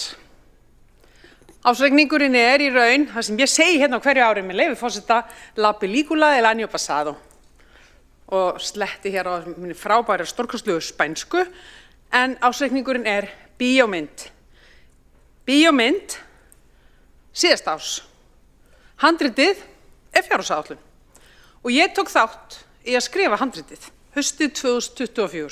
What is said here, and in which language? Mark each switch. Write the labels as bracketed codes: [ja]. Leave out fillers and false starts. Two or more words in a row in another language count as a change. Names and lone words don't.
[is] Ársreikningurinn í raun, það sem ég segi hérna á hverju ári með leyfi forseta, [es] la película del año pasado [is] og sletti hér á minni frábæra stórkostlegu spænsku, en ársreikningurinn bíómynd. Bíómynd síðasta árs. Handritið fjárhagsáætlun. Og ég tók þátt í að skrifa handritið haustið 2024.